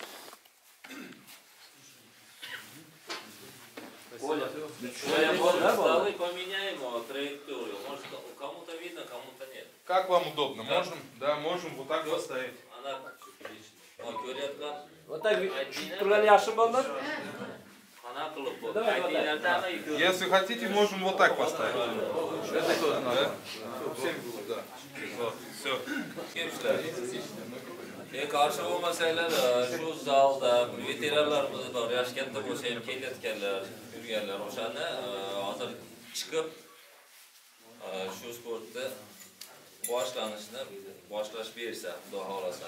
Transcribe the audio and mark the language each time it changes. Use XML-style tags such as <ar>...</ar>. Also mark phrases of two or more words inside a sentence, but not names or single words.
<ru>Оля, я можно поменяем траекторию. Может, кому-то видно, кому-то нет. Как вам удобно? Можем? Да, можем вот так поставить.</ru> <uz>Она ko'rayotgan</uz> <ru>Вот так</ru> <uz>turlar yaxshi bo'ldi. ana qilib bo'ldi.</uz> <ru>Давай,</ru> <uz>Aytinglarda ana</uz> <ru>Если хотите, можем вот так поставить. Это тоже надо. Всем будет, да. Вот, все.</ru> <uz>qarshi bo'lmasanglar shu zalda veteranlarimiz bor, yoshi katta bo'lsa ham kelayotganlar, yurganlar o'shani hozir chiqib shu sportni boshlash bersa, xudo xolasa.</uz>